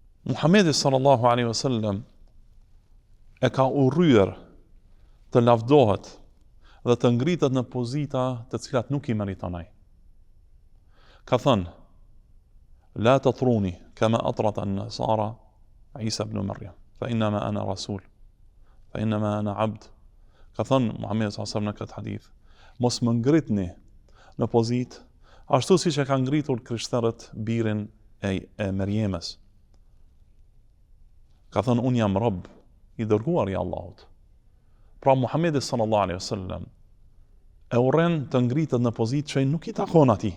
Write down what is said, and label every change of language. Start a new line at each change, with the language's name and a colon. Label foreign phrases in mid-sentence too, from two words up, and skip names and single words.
Albanian: Muhamedi
Arabic: صلى الله عليه وسلم
Albanian: e ka urryer të lavdohet dhe të ngritet në pozita të cilat nuk i meriton ai. Ka thënë:
Arabic: "لا تطروني كما أطرت النصارى عيسى ابن مريم فإنما أنا رسول فإنما أنا عبد."
Albanian: Ka thënë Muhamedi
Arabic: صلى الله عليه وسلم
Albanian: në këtë hadith: "Mos më ngritni në pozitë ashtu siç e kanë ngritur krishterët birin e Merjemës." Ka thënë: "Unë jam rob i dërguar i Allahut." Pra Muhamedi
Arabic: صلى الله عليه وسلم
Albanian: e urren të ngritet në pozitë që nuk i takon atij.